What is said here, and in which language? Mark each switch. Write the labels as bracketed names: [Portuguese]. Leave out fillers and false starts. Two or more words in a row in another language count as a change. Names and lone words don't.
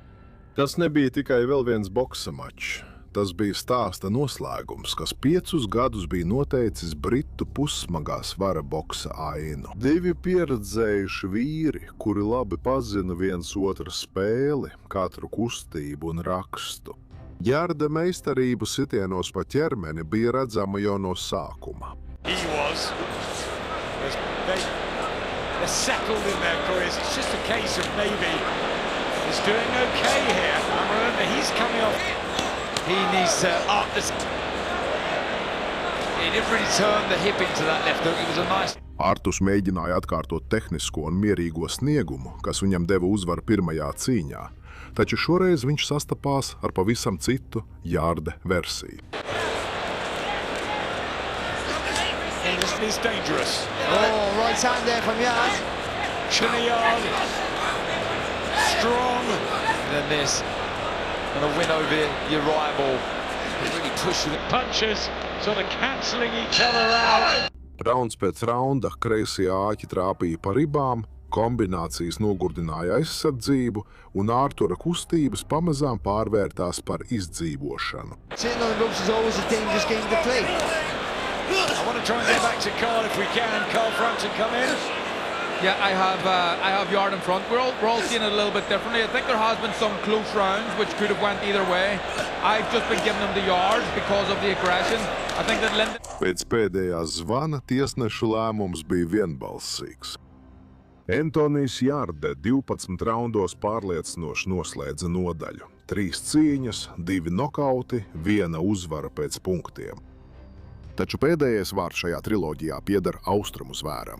[Latvian] Tas nebija tikai vēl viens boksa mačs. Tas bija stāsta noslēgums, kas 5 gadus bija noteicis britu pussmagā svara boksa ainu. 2 pieredzējuši vīri, kuri labi pazina viens otru spēli, katru kustību un rakstu. Jārde meistarību sitienos pa ķermeni bija redzama jau no sākuma. [English] He was. They're settled in their careers. It's just a case of maybe he's doing okay here. And remember, he's coming off. He needs to up this. He didn't really turn the hip into that left hook. It was a nice. [Latvian] Artus mēģināja atkārtot tehnisko un mierīgo sniegumu, kas viņam deva uzvaru pirmajā cīņā, taču šoreiz viņš sastapās ar pavisam citu Jārde versiju. [English] He's dangerous. Oh, right hand there from Yard. Yard. Strong. than this. And a win over your rival. Really pushing the Punches sort of cancelling each other out. [Latvian] Rauns pēc raunda kreisie āķi trāpīja pa ribām, kombinācijas nogurdināja aizsardzību, un Artura kustības pamazām pārvērtās par izdzīvošanu. [English] Sitting on the ropes is always a dangerous game to play. I want to try and get back to Carl if we can. Carl Frampton come in. Yeah, I have Yard in front. We're all seeing it a little bit differently. I think there has been some close rounds which could have went either way. I've just been giving them the Yard because of the aggression. I think that Lyndon... [Latvian] Pēc pēdējā zvana tiesnešu lēmums bija vienbalsīgs. Antonijs Jārde 12 raundos pārliecinoši noslēdza nodaļu. 3 cīņas, 2 nokauti, 1 uzvara pēc punktiem. Taču pēdējais vārds šajā triloģijā pieder austrumu zvēram.